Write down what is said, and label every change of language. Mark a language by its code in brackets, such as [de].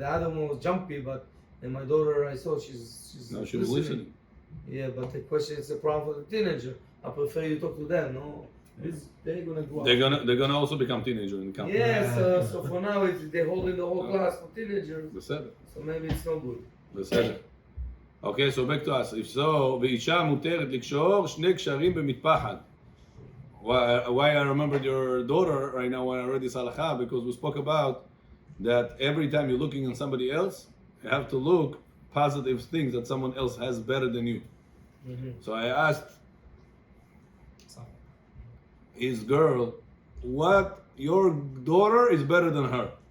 [en] The other one was jumpy, but and my daughter, I saw she's No, she was listening. Yeah, but the question is a problem for the teenager. I prefer you talk to them. No, they're gonna grow up. They're gonna also become teenagers in the camp. Yes, so for now they're holding the whole class for teenagers. [he] בסדר. [en] So maybe it's no good. [he] בסדר. [en] Okay, so back to us. If so, [he] ואישה מותרת לקשור 2 קשרים במטפחת. [en] Why I remembered your daughter right now when I read this halakha, because we spoke about that every time you're looking at somebody else, you have to look positive things that someone else has better than you. So I asked his girl, what your daughter is better than her?